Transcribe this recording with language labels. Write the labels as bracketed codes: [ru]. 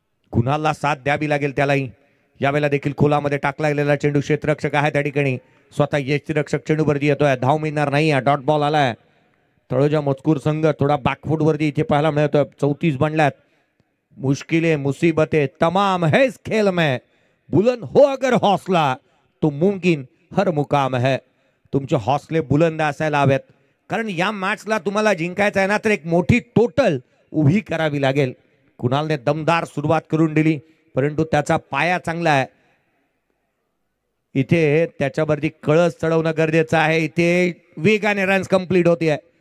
[mr] कुणाला साथ द्यावी लागेल त्यालाही. यावेळेला देखील खोलामध्ये टाकला गेलेला चेंडू क्षेत्ररक्षक आहे त्या ठिकाणी. स्वतः यष्टीरक्षक चेंडूवरती येतोय. धाव मिळणार नाही. डॉट बॉल आलाय. तळोजा मजकूर संघ थोडा बॅकफूट वरती इथे पाहायला मिळतोय. 34 बनल्यात. [hi] मुश्किलें मुसीबतें तमाम है इस खेल में. बुलंद हो अगर हौसला तो मुमकिन हर मुकाम है. [mr] तुमचे हौसले बुलंद असायला हवेत. कारण या मॅचला तुम्हाला जिंकायचं आहे ना तर एक मोठी टोटल उभी करावी लागेल. कुणालने दमदार सुरुवात करून दिली परंतु त्याचा पाया चांगला आहे. इथे त्याच्यावरती कळस चढवणं गरजेचं आहे. इथे वेगाने रन्स कंप्लीट होते.